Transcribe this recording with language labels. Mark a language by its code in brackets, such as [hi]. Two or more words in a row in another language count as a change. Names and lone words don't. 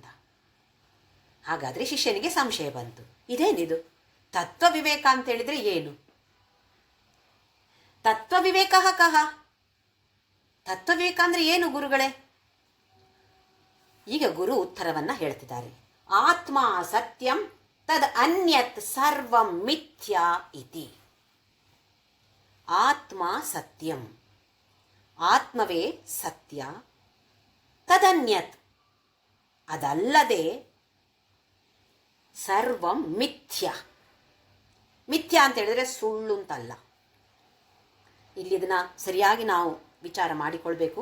[kn] ಹಾಗಾದರೆ ಶಿಷ್ಯನಿಗೆ ಸಂಶಯ ಬಂತು, ಇದೇನಿದು ತತ್ವ ವಿವೇಕ ಅಂತ ಹೇಳಿದ್ರೆ ಏನು? [sa] ತತ್ವ ವಿವೇಕ ಕಹ, [kn] ತತ್ವ ವಿವೇಕ ಅಂದ್ರೆ ಏನು ಗುರುಗಳೇ? ಈಗ ಗುರು ಉತ್ತರವನ್ನ ಹೇಳ್ತಿದ್ದಾರೆ. [sa] ಆತ್ಮ ಸತ್ಯಂ ತದ್ ಅನ್ಯತ್ ಸರ್ವಂ ಮಿಥ್ಯಾ ಇತಿ. ಆತ್ಮ ಸತ್ಯಂ, [kn] ಆತ್ಮವೇ ಸತ್ಯ, ತದನ್ಯತ್ ಅದಲ್ಲದೆ [sa] ಸರ್ವಂ ಮಿಥ್ಯ. [kn] ಮಿಥ್ಯ ಅಂತ ಹೇಳಿದ್ರೆ ಸುಳ್ಳು ಅಂತಲ್ಲ. ಇಲ್ಲಿ ಇದನ್ನ ಸರಿಯಾಗಿ ನಾವು ವಿಚಾರ ಮಾಡಿಕೊಳ್ಬೇಕು.